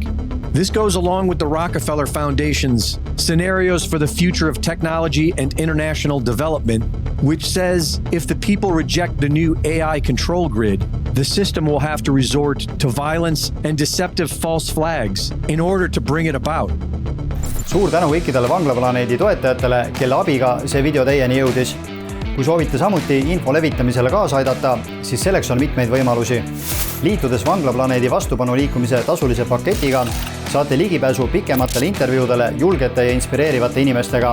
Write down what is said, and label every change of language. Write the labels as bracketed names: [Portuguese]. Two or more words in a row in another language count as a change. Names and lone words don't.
[English] This goes along with the Rockefeller Foundation's Scenarios for the Future of Technology and International Development which says if the people reject the new AI control grid, the system will have to resort to violence and deceptive false flags in order to bring it about. [Estonian] Suur tänu kõikidele Vanglaplaneedi toetajatele, kelle abiga see video teieni jõudis. Kui soovite samuti info levitamisele kaasa aidata, siis selleks on mitmeid võimalusi. Liitudes Vanglaplaneedi vastupanuliikumise tasulise paketiga saate ligipääsu pikematele intervjuudele julgete ja inspireerivate inimestega.